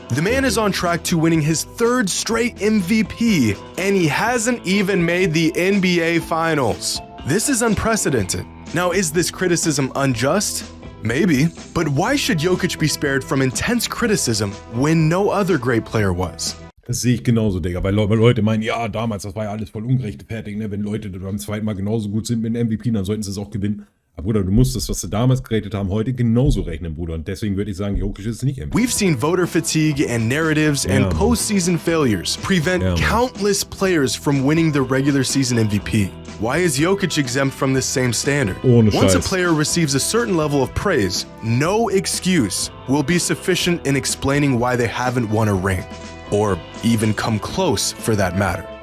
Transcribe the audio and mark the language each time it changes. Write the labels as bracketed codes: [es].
[en] The man is on track to winning his 3rd straight MVP, and he hasn't even made the NBA Finals. This is unprecedented. Now, is this criticism unjust? Maybe, but why should Jokic be spared from intense criticism when no other great player was? [de] Das sehe ich genauso, Digga, weil Leute meinen, ja, damals, das war ja alles voll ungerechtfertigt, ne? Wenn Leute beim zweiten Mal genauso gut sind mit dem MVP, dann sollten sie es auch gewinnen. Aber Bruder, du musst das, was sie damals geredet haben, heute genauso rechnen, Bruder. Und deswegen würde ich sagen, Jokic ist nicht MVP. [en] We've seen voter fatigue and narratives and postseason failures prevent countless players from winning the regular season MVP. Why is Jokic exempt from this same standard? [de] Ohne [en] Once a [de] Scheiß. [en] player receives a certain level of praise, no excuse will be sufficient in explaining why they haven't won a ring, or even come close for that matter.